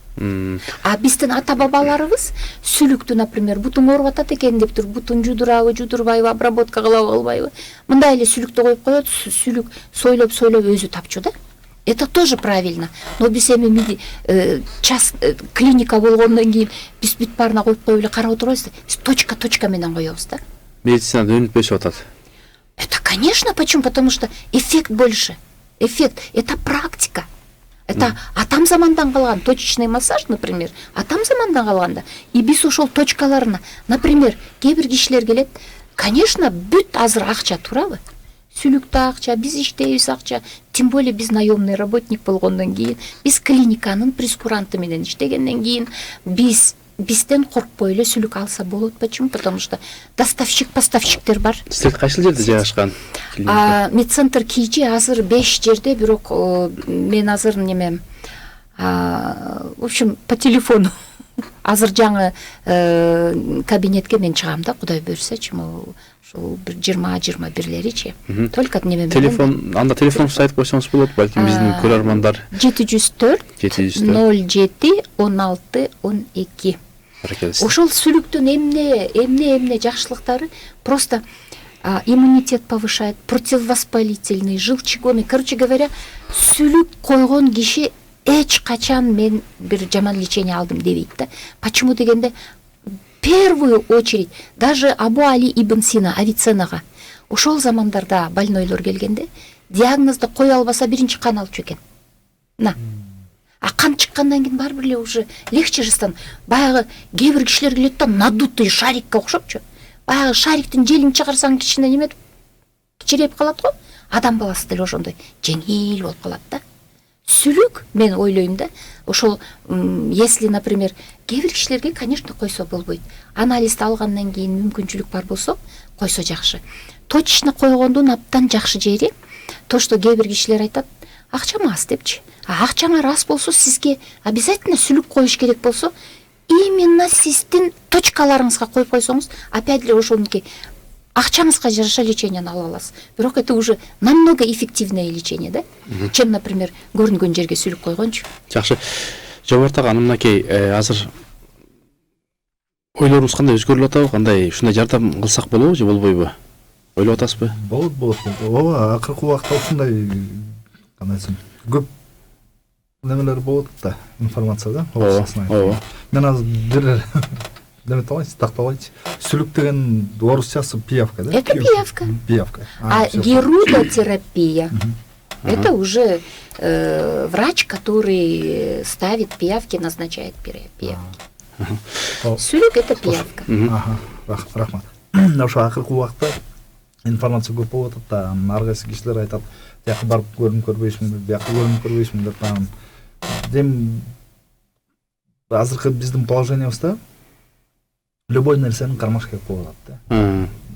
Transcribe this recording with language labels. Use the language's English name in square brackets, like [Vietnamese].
[Kyrgyz] Биздин ата бабаларыбыз сүлүктү, например, бутуң ооруп атат экен деп туруп, бутун жудурабы, жудурбайбы, обработка кылабы, кылбайбы, мындай эле сүлүктү коюп коет, сүлүк сойлоп өзү тапчу да. [Russian] Это тоже правильно. [Kyrgyz] Но биз эми час клиника болгондон кийин биз бүт баарына коюп эле карап отурбайбыз да. Биз точка менен коебуз да. Медицинада өнүп өсүп атат. [Russian] Это, конечно, почему? Потому что эффект больше. Эффект. Это практика. [Kyrgyz] Это атам замандан калган точечный массаж, например, атам замандан калганда. И биз ошол точкаларына, например, кээ бир кишилер келет, конечно, бүт азыр акча, туурабы? Сүлүктө акча, биз иштейбиз акча, тем более биз [Russian] наемный работник [Kyrgyz] болгондон кийин, биз клиниканын прескуранты менен иштегенден кийин, бизден коркпой эле сүлүк алса болот. [Russian] Почему? Потому что поставщиктер бар. [Kyrgyz] Сиздер кайсыл жерде жайгашкан? Медцентр Кийчи азыр 5 жерде, бирок мен азыр неме, [Russian] в общем, по телефону [Kyrgyz] азыр жаңы кабинетке мен чыгам да, Кудай буйрсачы, ушул 20-21-леричи. Только неме менен. Телефон, анда телефонуңузду айтып койсоңуз болот, балким биздин көрөрмандар. 704 07 16 12. [Russian] Ошол сүлүктүн эмне жакшылыктары просто иммунитет повышает, противовоспалительный, желчегонный. Короче говоря, [Kyrgyz] сүлүк койгон киши эч качан мен бир жаман лечение алдым дебейт да. Почему дегенде, в первую очередь даже Абу Али ибн Сина, Авиценнага ошол замандарда больнойлор келгенде диагнозду кое албаса биринчи кан алчу экен. А кан чыккандан кийин баары бир эле уже легче жастан. Баягы кээ бир кишилер келет да, надутый шарикке окшопчу. Баягы шариктин желин чыгарсаң кичине неме кичирейип калат го. Адам баласы деле ошондой жеңил болуп калат да. Сүлүк, мен ойлойм да, ошол если, например, кээ бир кишилерге, конечно, койсо болбойт. Анализди алгандан кийин мүмкүнчүлүк бар болсо, койсо жакшы. Точечно койгондун абдан жакшы жери, то, что кээ бир кишилер айтат, акчам аз депчи. Акчаңар аз болсо, сизге обязательно сүлүк коюш керек болсо, именно сиздин точкаларыңызга коюп койсоңуз, опять эле ошонуки акчаңызга жараша лечениени ала аласыз. [Russian] Бирок это уже намного эффективное лечение, да? [Kyrgyz] Чем, например, көрүнгөн жерге сүлүк койгончу. Жакшы. Жомарт ага, мынакей азыр ойлорубуз кандай өзгөрүлүп атабы, кандай ушундай жардам кылсак болобу же болбойбу? Ойлоп атасызбы? Болот. Ооба, акыркы убакта ушундай кандай десем, көп немелер болот да, информация да. Ооба. Мен азыр бир демет алайынчы, тактап алайынчы. Сүлүк деген орусчасы пиявка, да? [Russian] Это пиявка. Пиявка. А герудотерапия это уже врач, который ставит пиявки, назначает пиявки. [Kyrgyz] Сүлүк это пиявка. Рахмат. Ошо акыркы убакта информация көп болуп атат да, ар кайсы кишилер айтат, тияка барып көрүнүп көрбөйсүңбү, бияка көрүнүп көрбөйсүңбү деп анан дем азыркы биздин положениябызда любой нерсени кармаш керек болуп атат да.